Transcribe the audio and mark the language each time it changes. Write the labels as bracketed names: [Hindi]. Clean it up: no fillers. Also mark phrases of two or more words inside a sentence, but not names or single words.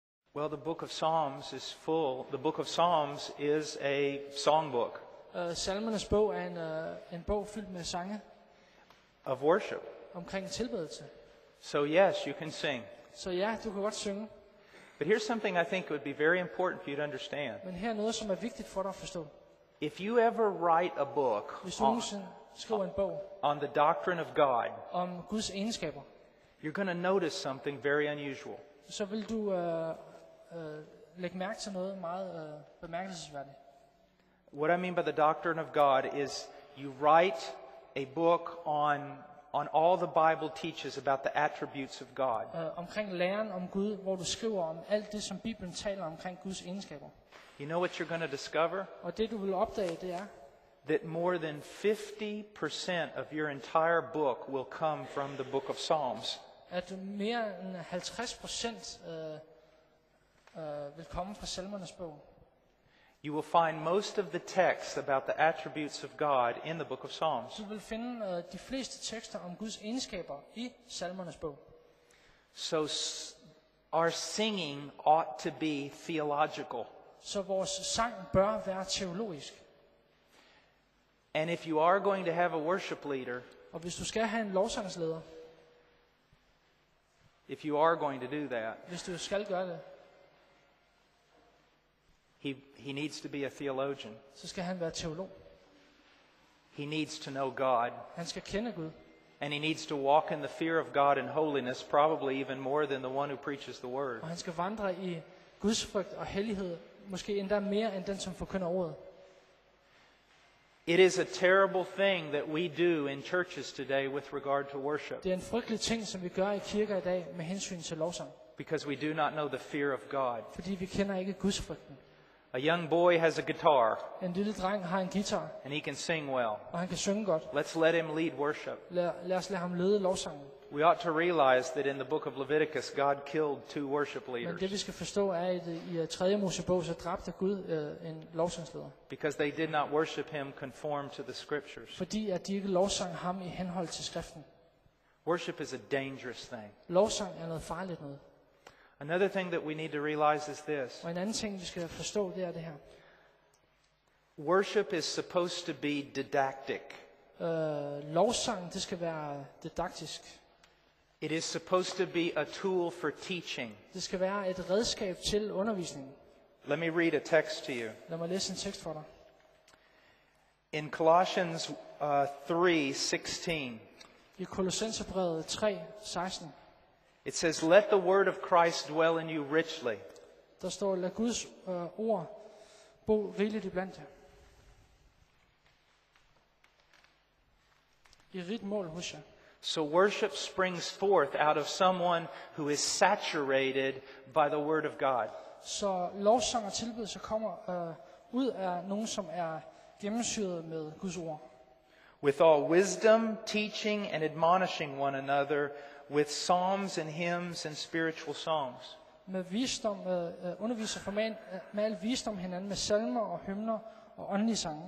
[English] Well, the book of Psalms is full. The book of Psalms is a songbook [Danish] Salmernes bog er en bog fyldt med sange [English] of worship. [Danish] omkring tilbedelse. [English] So yes, you can sing. [Danish] Så ja, du kan godt synge. [English] But here's something I think would be very important for you to understand. [Danish] Men her er noget, som er vigtigt for dig at forstå. [English] If you ever write a book [Danish] Hvis du nogensinde skriver en bog [English] on the doctrine of God, [Danish] om Guds egenskaber, [English] you're going to notice something very unusual. [Danish] så vil du lægge mærke til noget meget bemærkelsesværdigt. [English] What I mean by the doctrine of God is you write a book on all the Bible teaches about the attributes of God. [Danish] Omkring læren om Gud, hvor du skriver om alt det, som Bibelen taler omkring Guds egenskaber. [English] You know what you're going to discover? [Danish] Og det, du vil opdage, det er, [English] That more than 50% of your entire book will come from the book of Psalms. [Danish] at mere end 50% vil komme fra Salmernes bog. [English] You will find most of the text about the attributes of God in the book of Psalms. [Danish] Du vil finde de fleste tekster om Guds egenskaber i Salmernes bog. [English] So our singing ought to be theological. [Danish] Så vores sang bør være teologisk. [English] And if you are going to have a worship leader, [Danish] Og hvis du skal have en lovsangsleder, [English] if you are going to do that, [Danish] hvis du skal gøre det, [English] he needs to be a theologian. [Danish] så skal han være teolog. [English] He needs to know God. [Danish] Han skal kende Gud. [English] And he needs to walk in the fear of God and holiness, probably even more than the one who preaches the word. [Danish] Og han skal vandre i Guds frygt og hellighed, måske endda mere end den, som forkynder ordet. [English] It is a terrible thing that we do in churches today with regard to worship, [Danish] Det er en frygtelig ting, som vi gør i kirker i dag med hensyn til lovsang. [English] because we do not know the fear of God. [Danish] Fordi vi kender ikke Guds frygten. [English] A young boy has a guitar, [Danish] En lille dreng har en guitar, [English] and he can sing well. [Danish] og han kan synge godt. [English] Let's let him lead worship. [Danish] Lad os lade ham lede lovsangen. [English] We ought to realize that in the book of Leviticus, God killed 2 worship [Danish] Men [English] leaders [Danish] det vi skal forstå er, at i 3. Mosebog, så dræbte Gud en lovsangsleder. [English] because they did not worship him conform to the scriptures. [Danish] Fordi at de ikke lovsang ham i henhold til skriften. [English] Worship is a dangerous thing. [Danish] Lovsang er noget farligt noget. [English] Another thing that we need to realize is this. [Danish] Og en anden ting, vi skal forstå, det er det her. [English] Worship is supposed to be didactic. [Danish] Lovsang, det skal være didaktisk. [English] It is supposed to be a tool for teaching. [Danish] Det skal være et redskab til undervisning. [English] Let me read a text to you. [Danish] Lad mig læse en tekst for dig. [English] In Colossians 3:16, [Danish] I Kolossenserbrevet 3:16, [English] it says, "Let the word of Christ dwell in you richly, [Danish] der står, lad Guds ord bo rigeligt iblandt jer. I rigt mål hos jer. [English] so worship springs forth out of someone who is saturated by the word of God." [Danish] Så lovsang og tilbedelse kommer ud af nogen, som er gennemsyret med Guds ord. [English] With all wisdom, teaching and admonishing one another with psalms and hymns and spiritual songs. [Danish] Med visdom, underviser med al visdom hinanden, med salmer og hymner og åndelige sange.